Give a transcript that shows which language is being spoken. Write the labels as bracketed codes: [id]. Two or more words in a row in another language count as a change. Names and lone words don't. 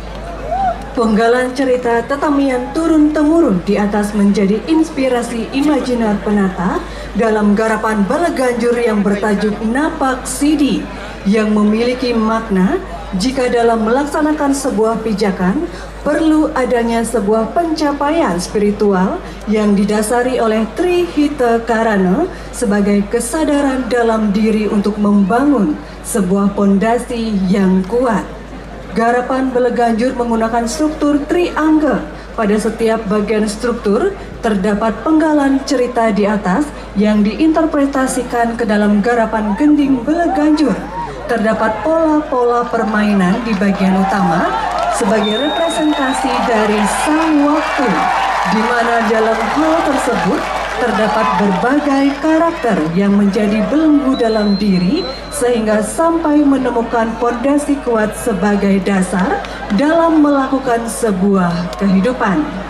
[id] Penggalan cerita tetamian turun-temurun di atas menjadi inspirasi imajiner penata dalam garapan Balaganjur yang bertajuk Napak Sidi, yang memiliki makna jika dalam melaksanakan sebuah pijakan perlu adanya sebuah pencapaian spiritual yang didasari oleh Trihita Karana sebagai kesadaran dalam diri untuk membangun sebuah pondasi yang kuat. Garapan Balaganjur menggunakan struktur triangga. Pada setiap bagian struktur terdapat penggalan cerita di atas yang diinterpretasikan ke dalam garapan gending Balaganjur. Terdapat pola-pola permainan di bagian utama sebagai representasi dari sang waktu, di mana dalam hal tersebut terdapat berbagai karakter yang menjadi belenggu dalam diri sehingga sampai menemukan pondasi kuat sebagai dasar dalam melakukan sebuah kehidupan.